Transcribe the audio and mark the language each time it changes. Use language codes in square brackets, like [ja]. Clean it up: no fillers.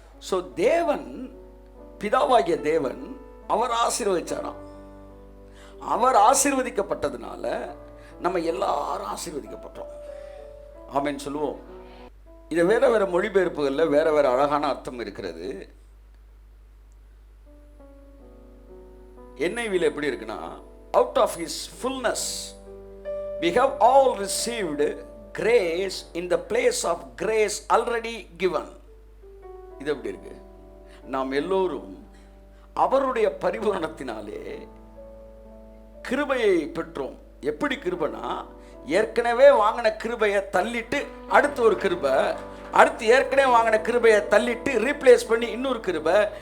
[ta] So தேவன், பிதாவாகிய தேவன் அவர் ஆசீர்வதிச்சாராம். அவர் ஆசீர்வதிக்கப்பட்டதுனால நம்ம எல்லாரும் ஆசீர்வதிக்கப்பட்டோம். ஆமென் சொல்லுவோம். இது வேற வேற மொழிபெயர்ப்புகள்ல வேற வேற அழகான அர்த்தம் இருக்கிறது. [en] NIV-ல [ta] எப்படி இருக்குன்னா, [en] out of his fullness we have all received grace in the place of grace already given. [ta] இது எப்படி இருக்கு? நாம் எல்லோரும் அவருடைய பரிபூரணத்தினாலே கிருபையை பெற்றோம். எப்படி கிருபைனா, ஏற்கனவே வாங்கின கிருபையை தள்ளிட்டு அடுத்து ஒரு கிருபை, அடுத்து ஏற்கனவே வாங்கின கிருபையை தள்ளிட்டு ரீப்ளேஸ் பண்ணி இன்னொரு கிருபை.